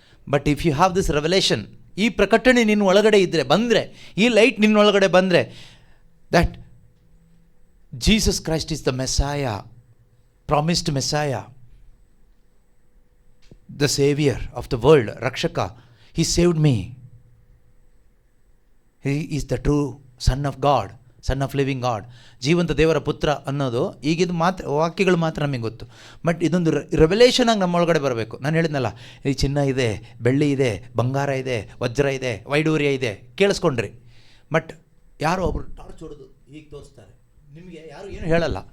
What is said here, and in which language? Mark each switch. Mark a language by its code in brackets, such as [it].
[en] but if you have this revelation, [kn] ಈ ಪ್ರಕಟಣೆ ನಿನ್ನ ಒಳಗಡೆ ಇದ್ದರೆ, ಬಂದರೆ, ಈ ಲೈಟ್ ನಿನ್ನೊಳಗಡೆ ಬಂದರೆ, [en] that Jesus Christ is the Messiah, promised Messiah, the Savior of the world, Rakshaka. He saved me. He is the true Son of God, Son of living God. [kn] ಜೀವಂತ ದೇವರ ಪುತ್ರ ಅನ್ನೋದು ಈಗಿದು ಮಾತ್ರ ವಾಕ್ಯಗಳು ಮಾತ್ರ ನಮಗೆ ಗೊತ್ತು. ಬಟ್ ಇದೊಂದು ರೆವಲೇಷನ್ ಆಗಿ ನಮ್ಮೊಳಗಡೆ ಬರಬೇಕು. ನಾನು ಹೇಳಿದ್ನಲ್ಲ, ಈ ಚಿನ್ನ ಇದೆ, ಬೆಳ್ಳಿ ಇದೆ, ಬಂಗಾರ ಇದೆ, ವಜ್ರ ಇದೆ, ವೈಡೂರ್ಯ ಇದೆ, ಕೇಳಿಸ್ಕೊಂಡ್ರಿ. ಬಟ್ ಯಾರೋ ಒಬ್ರು ಟಾರ್ಚ್ ಹೊಡೆದು ಹೀಗೆ ತೋರಿಸ್ತಾರೆ, ನಿಮಗೆ ಯಾರು ಏನು ಹೇಳಲ್ಲ.